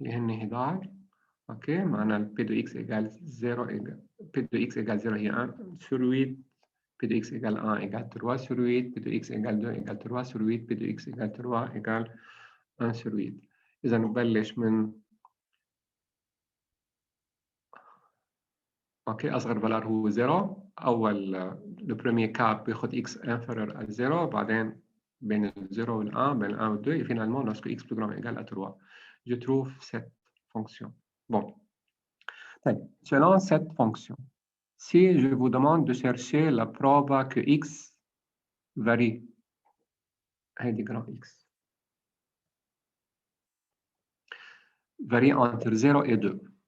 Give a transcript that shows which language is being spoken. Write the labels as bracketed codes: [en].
[fr] OK, on a P de x égale 0, P de x égale 0 et 1 sur 8. P de x égale 1 égale 3 sur 8, P de x égale 2 égale 3 sur 8, P de x égale 3 égale 1 sur 8. [ar] إذا نبلش من أوكي أصغر فالار هو 0. أول le premier cas بياخد x inférieur à 0 بعدين بين ال 0 وال 1 بين ال 1 وال 2 [fr] et finalement lorsque x plus grand égale à 3. Je trouve cette fonction. Bon. Selon cette fonction, si je vous demande de chercher la probe que x varie, [ar] هيدي [fr] grand x, varie entre 0 et 2.